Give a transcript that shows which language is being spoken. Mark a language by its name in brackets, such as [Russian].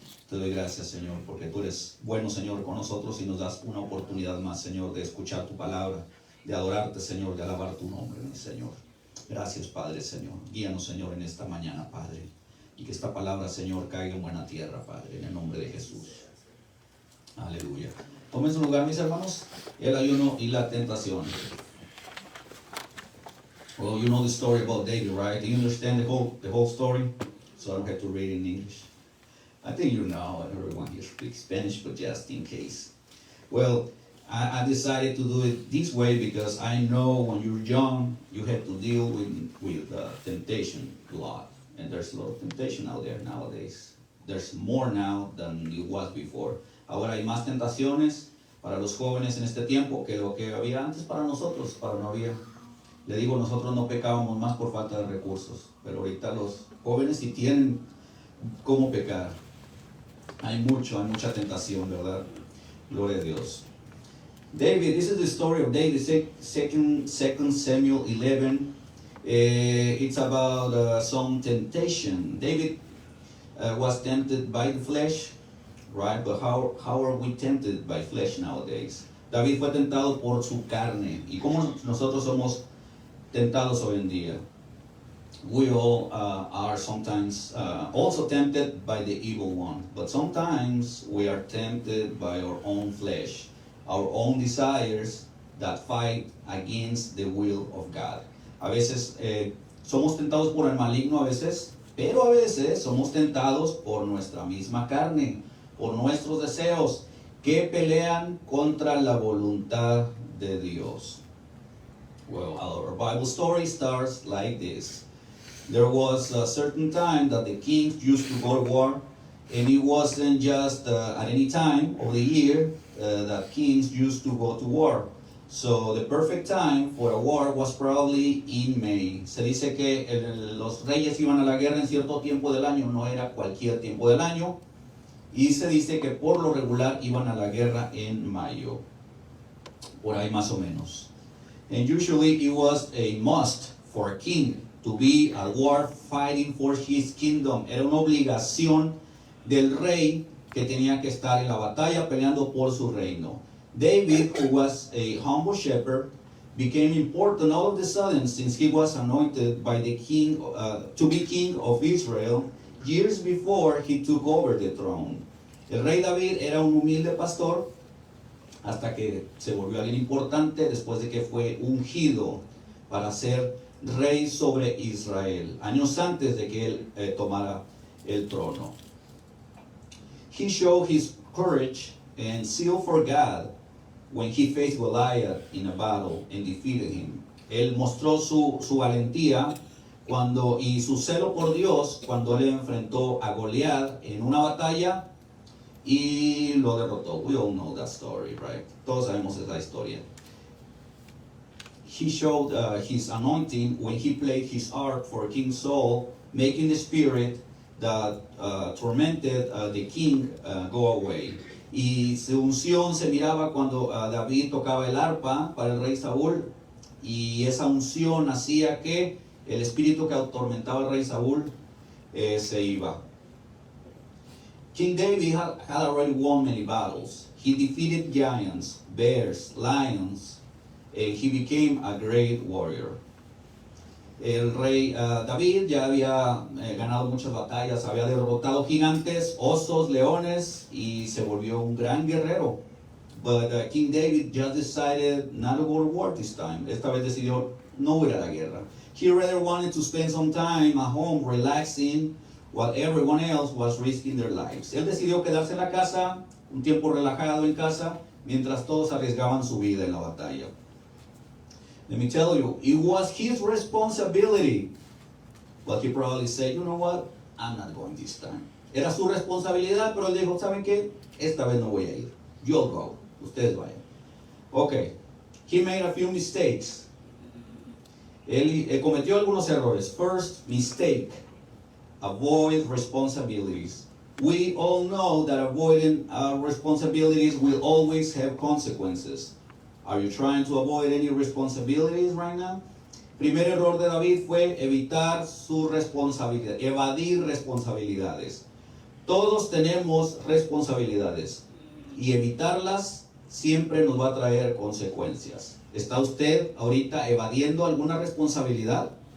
[Spanish] Te doy gracias, Señor, porque tú eres bueno, Señor, con nosotros y nos das una oportunidad más, Señor, de escuchar tu palabra, de adorarte, Señor, de alabar tu nombre, mi Señor. Gracias, Padre, Señor. Guíanos, Señor, en esta mañana, Padre. Y que esta palabra, Señor, caiga en buena tierra, Padre, en el nombre de Jesús. Aleluya. Tomen su lugar, mis hermanos. El ayuno y la tentación. [English] Well, you know the story about David, right? Do you understand the whole story? So I don't have to read it in English. I think you know, everyone here speaks Spanish, but just in case. Well, I decided to do it this way because I know when you're young, you have to deal with temptation a lot. And there's a lot of temptation out there nowadays. There's more now than it was before. [Spanish] Ahora hay más tentaciones para los jóvenes en este tiempo que lo que había antes para nosotros, para no había. Le digo, nosotros no pecábamos más por falta de recursos, pero ahorita los jóvenes sí tienen cómo pecar. Hay mucha tentación, ¿verdad? Gloria a Dios. [English] David, this is the story of David, 2 Samuel 11. It's about some temptation. David was tempted by the flesh, right? But how are we tempted by flesh nowadays? [Spanish] David fue tentado por su carne. ¿Y cómo nosotros somos tentados hoy en día? [English] We all are sometimes also tempted by the evil one. But sometimes we are tempted by our own flesh, our own desires that fight against the will of God. [Spanish] A veces somos tentados por el maligno, a veces, pero a veces somos tentados por nuestra misma carne, por nuestros deseos que pelean contra la voluntad de Dios. [English] Well, our Bible story starts like this. There was a certain time that the kings used to go to war, and it wasn't just at any time of the year that kings used to go to war. So the perfect time for a war was probably in May. [Spanish] Se dice que los reyes iban a la guerra en cierto tiempo del año, no era cualquier tiempo del año. Y se dice que por lo regular iban a la guerra en mayo, por ahí más o menos. [English] And usually it was a must for a king to be at war fighting for his kingdom. [Spanish] Era una obligación del rey que tenía que estar en la batalla peleando por su reino. [English] David, who was a humble shepherd, became important all of a sudden since he was anointed by the king to be king of Israel years before he took over the throne. [Spanish] El rey David era un humilde pastor hasta que se volvió alguien importante después de que fue ungido para ser rey sobre Israel, años antes de que él tomara el trono. [English] He showed his courage and zeal for God when he faced Goliath in a battle and defeated him. [Spanish] Él mostró su valentía y su celo por Dios cuando él enfrentó a Goliat en una batalla y lo derrotó. [English] We all know that story, right? [Spanish] Todos sabemos esa historia. [English] He showed his anointing when he played his harp for King Saul, making the spirit that tormented the king go away. [Spanish] Y su unción se miraba cuando David tocaba el arpa para el rey Saúl, y esa unción hacía que el espíritu que atormentaba al rey Saúl se iba. [English] King David had already won many battles. He defeated giants, bears, lions, and he became a great warrior. [Spanish] El rey David ya había ganado muchas batallas, había derrotado gigantes, osos, leones, y se volvió un gran guerrero. [English] But King David just decided not to go to war this time. [Spanish] Esta vez decidió no ir a la guerra. [English] He rather wanted to spend some time at home relaxing while everyone else was risking their lives. [Spanish] Él decidió quedarse en la casa, un tiempo relajado en casa, mientras todos arriesgaban su vida en la batalla. [English] Let me tell you, it was his responsibility. But he probably said, you know what, I'm not going this time. [Spanish] Era su responsabilidad, pero él dijo, ¿saben qué? Esta vez no voy a ir. [English] You'll go. [Spanish] Ustedes vayan. Okay. [English] He made a few mistakes. [Spanish] Él cometió algunos errores. [English] First mistake, avoid responsibilities. We all know that avoiding responsibilities will always have consequences. Are you trying to avoid any responsibilities right now? [Spanish] Primer error de David fue evitar su responsabilidad, evadir responsabilidades. Todos tenemos responsabilidades y evitarlas siempre nos va a traer consecuencias. ¿Está usted ahorita evadiendo alguna responsabilidad?